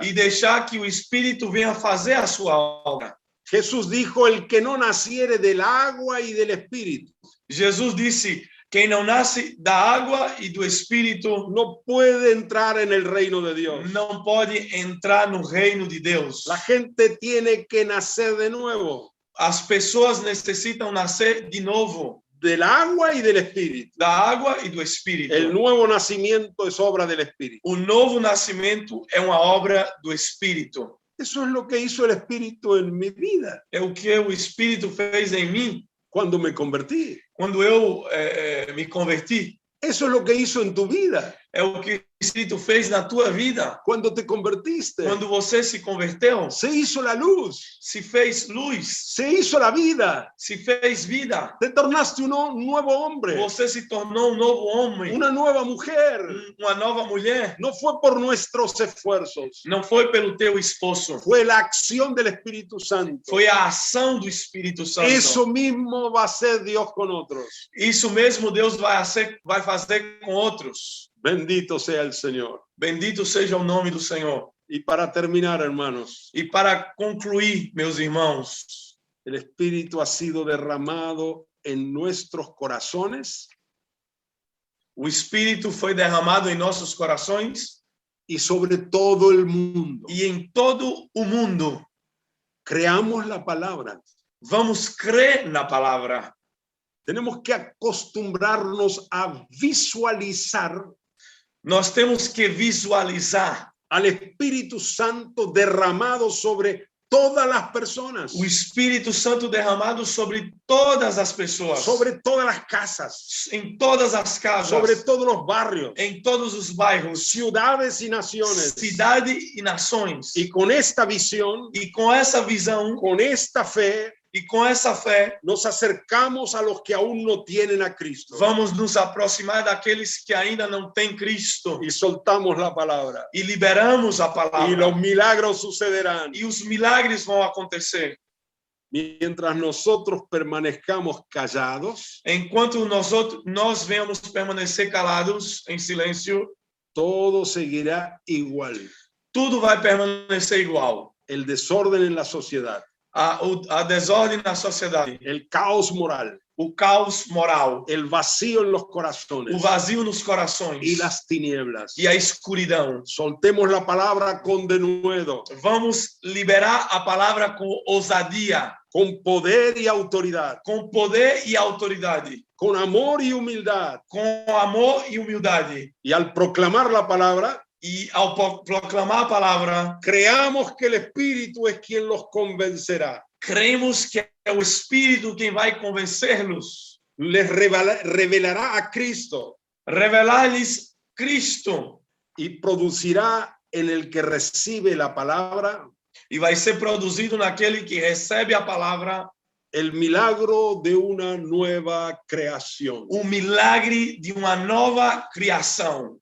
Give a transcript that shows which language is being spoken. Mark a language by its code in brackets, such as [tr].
[pt] e deixar que o Espírito venha fazer a sua obra. [es] Jesús dijo, el que no naciere del agua y del Espíritu [pt] Jesus disse: quem não nasce da água e do Espírito [es] no puede entrar en el reino de Dios. [pt] não pode entrar no reino de Deus. [es] La gente tiene que nacer de nuevo, [pt] As pessoas necessitam nascer de novo, [es] del agua y del Espíritu. [pt] da água e do Espírito. [es] El nuevo nacimiento es obra del Espíritu. [pt] O novo nascimento é uma obra do Espírito. [es] Eso es lo que hizo el Espíritu en mi vida [pt] É o que o Espírito fez em mim [es] cuando me convertí. [pt] quando eu me converti. [es] Eso es lo que hizo en tu vida [pt] É o que o Espírito fez na tua vida. [es] cuando te convertiste. [pt] Quando você se converteu, [es] Se hizo la luz, [pt] se fez luz, [es] se hizo la vida, [pt] se fez vida. [es] te tornaste un nuevo hombre, [pt] Você se tornou um novo homem, [es] una nueva mujer. [pt] uma nova mulher. [es] No fue por nuestros esfuerzos, [pt] Não foi pelo teu esforço, [es] fue la acción del Espíritu Santo. [pt] foi a ação do Espírito Santo. [es] Eso mismo va a ser Dios con otros. [pt] Isso mesmo Deus vai fazer com outros. [es] Bendito sea el Señor. [pt] Bendito seja o nome do Senhor. [es] Y para terminar, hermanos, [pt] E para concluir, meus irmãos, [es] el Espíritu ha sido derramado en nuestros corazones [pt] o Espírito foi derramado em nossos corações [es] y sobre todo el mundo. [pt] e em todo o mundo. [es] Creamos la palabra. [pt] Vamos crer na palavra. [es] Tenemos que acostumbrarnos a visualizar [pt] Nós temos que visualizar [es] al Espíritu Santo derramado sobre todas las personas, [pt] o Espírito Santo derramado sobre todas as pessoas, [es] sobre todas las casas, [pt] em todas as casas, [es] sobre todos los barrios, [pt] em todos os bairros, [es] ciudades y naciones. [pt] cidade e nações. [es] Y con esta visión, [pt] E com essa visão [es] con esta fe, [pt] e com essa fé, [es] nos acercamos a los que aún no tienen a Cristo [pt] vamos nos aproximar daqueles que ainda não têm Cristo [es] y soltamos la palabra. [pt] e liberamos a [es] Y [pt] palavra. [es] los milagros sucederán. [pt] E os milagres vão acontecer. [es] Mientras nosotros permanezcamos callados, [pt] Enquanto nós venhamos permanecer calados, em silêncio, [es] todo seguirá igual. [pt] tudo vai permanecer igual. [es] El desorden en la sociedad, [pt] A desordem na sociedade, [es] el caos moral, [pt] o caos moral, [es] el vacío en los [pt] o [es] corazones [pt] vazio nos corações [es] y las tinieblas. [pt] e a escuridão. [es] Soltemos la palabra con denuedo, [pt] Vamos liberar a palavra com ousadia, [es] con poder y autoridad, [pt] com poder e autoridade, [es] con amor y humildad. [pt] com amor e humildade. [es] Y al proclamar la palabra, [pt] E ao proclamar a palavra, [es] creamos que el Espíritu es quien los convencerá. [pt] cremos que é o Espírito quem vai convencer-los, [es] Les revelará a Cristo [pt] revelar-lhes Cristo, [es] y producirá en el que recibe la palabra [pt] e vai ser produzido naquele que recebe a palavra [es] el milagro de una nueva creación. [pt] o milagre de uma nova criação.